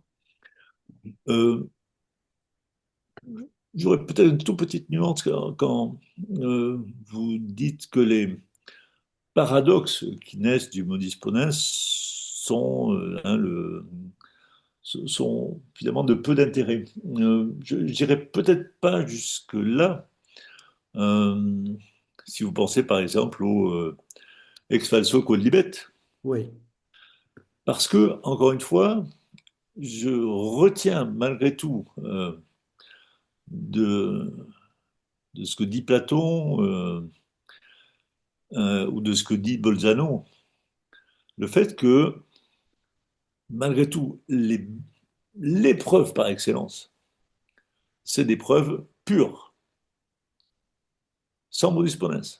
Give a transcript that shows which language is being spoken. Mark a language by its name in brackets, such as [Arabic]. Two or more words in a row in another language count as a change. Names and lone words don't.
[French] Euh, J'aurais peut-être une toute petite nuance quand vous dites que les paradoxes qui naissent du [Latin] modus ponens [French] sont finalement de peu d'intérêt. Je n'irai peut-être pas jusque-là. Euh, Si vous pensez par exemple au [Latin] ex falso quod libet, [French] Oui, parce que, encore une fois, je retiens malgré tout de, de ce que dit Platon ou de ce que dit Bolzano, le fait que, malgré tout, les preuves par excellence, c'est des preuves pures, sans [Latin] modus ponens.